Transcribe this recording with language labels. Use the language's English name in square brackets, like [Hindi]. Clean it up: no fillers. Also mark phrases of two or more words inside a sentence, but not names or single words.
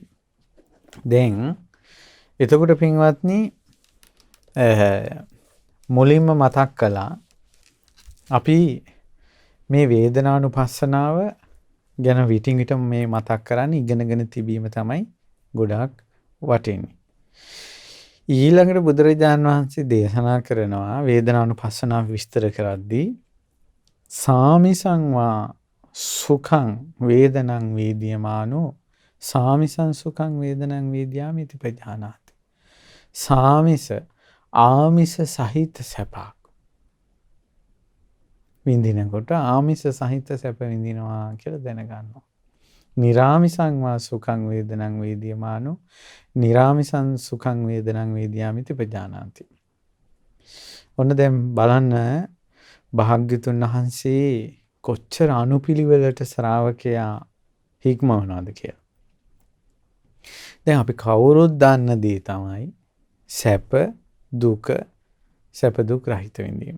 [Sinhala] දැන් එතකොට පින්වත්නි මුලින්ම මතක් කළා අපි මේ වේදනානුපස්සනාව ගැන විටින් විට මේ මතක් කරන්නේ ඉගෙනගෙන තිබීම තමයි ගොඩාක් වටින්නේ. ඊළඟට බුදුරජාණන් වහන්සේ දේශනා කරනවා වේදනානුපස්සනාව විස්තර කරද්දී [Pali] සාමිසං වා සුඛං වේදනං වේදියමානෝ සාමිසං සුඛං වේදනං වේදියාමි इति පජානාති. [Sinhala] සාමිස ආමිස සහිත සැපක් විඳිනකොට ආමිස සහිත සැප විඳිනවා කියලා දැනගන්නවා. [Pali] නිරාමිසං වා සුඛං වේදනං වේදියමානෝ නිරාමිසං සුඛං වේදනං වේදියාමි इति පජානාති. [Sinhala] ඔන්න දැන් බලන්න භාග්‍යතුන් වහන්සේ කොච්චර අනුපිළිවෙලට ශ්‍රාවකයා හික්මවනවද කියලා. දැන් අපි කවුරුත් දන්න දේ තමයි සැප දුක සැප දුක් රහිත විඳීම.